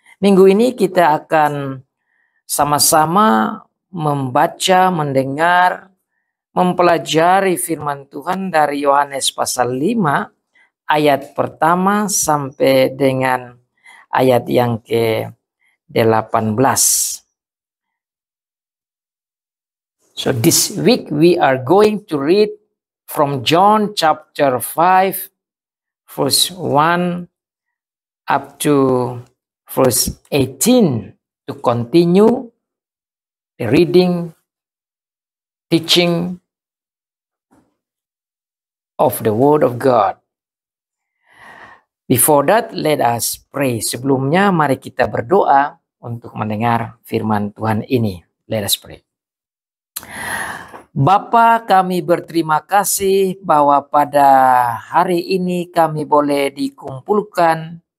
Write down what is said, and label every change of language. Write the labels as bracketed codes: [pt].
[id] Minggu ini kita akan sama-sama membaca, mendengar, mempelajari firman Tuhan dari Yohanes pasal 5 ayat pertama sampai dengan ayat yang ke-18. [en] So this week we are going to read from John chapter 5 verse 1 up to verse 18 to continue the reading, teaching of the Word of God. Before that, let us pray. [id] Sebelumnya, mari kita berdoa untuk mendengar firman Tuhan ini. [en] Let us pray. [id] Bapa, kami berterima kasih bahwa pada hari ini kami boleh dikumpulkan